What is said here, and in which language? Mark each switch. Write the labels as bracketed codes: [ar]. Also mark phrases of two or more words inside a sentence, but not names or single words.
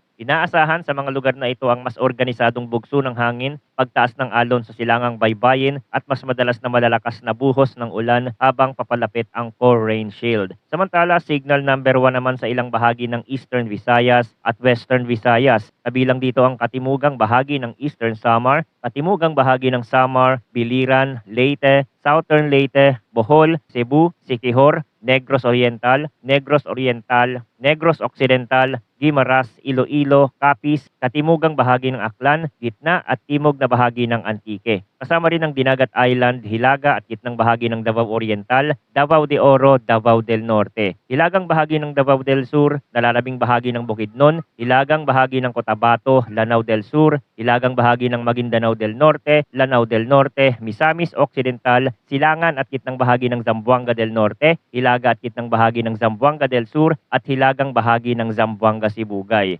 [tl] Inaasahan sa mga lugar na ito ang mas organisadong bugso ng hangin, pagtaas ng alon sa silangang baybayin at mas madalas na malalakas na buhos ng ulan habang papalapit ang [en] core rain shield. [tl] Samantala, signal number 1 naman sa ilang bahagi ng Eastern Visayas at Western Visayas. Kabilang dito ang katimugang bahagi ng Eastern Samar, katimugang bahagi ng Samar, Biliran, Leyte, Southern Leyte, Bohol, Cebu, Siquijor, Negros Oriental, Negros Oriental, Negros Occidental, Guimaras, Iloilo, Capiz, katimugang bahagi ng Aklan, gitna at timog na bahagi ng Antique. Kasama rin ang Dinagat Island, Hilaga at gitnang bahagi ng Davao Oriental, Davao de Oro, Davao del Norte. Hilagang bahagi ng Davao del Sur, nalalabing bahagi ng Bukidnon, hilagang bahagi ng Cotabato, Lanao del Sur, hilagang bahagi ng Maguindanao del Norte, Lanao del Norte, Misamis Occidental, silangan at gitnang bahagi ng Zamboanga del Norte, hilaga at gitnang bahagi ng Zamboanga del Sur at hilagang bahagi ng Zamboanga Sibugay.